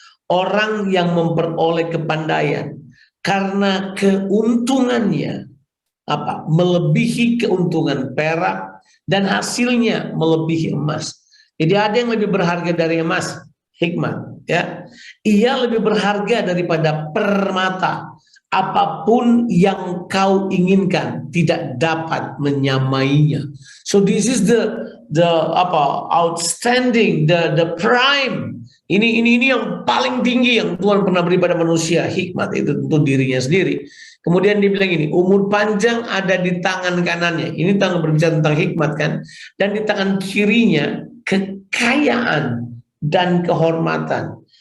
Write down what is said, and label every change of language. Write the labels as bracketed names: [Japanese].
[Indonesian] Orang yang memperoleh kepandaian, karena keuntungannya melebihi keuntungan perak, dan hasilnya melebihi emas. Jadi ada yang lebih berharga dari emas, hikmat, ya. Ia lebih berharga daripada permata. Apapun yang kau inginkan tidak dapat menyamainya. [English] So this is the outstanding, the prime. [Indonesian] Ini yang paling tinggi yang Tuhan pernah beri pada manusia, hikmat itu tentu dirinya sendiri. Kemudian dibilang ini, umur panjang ada di tangan kanannya. Ini berbicara tentang hikmat kan. Dan di tangan kirinya kekayaan dan kehormatan.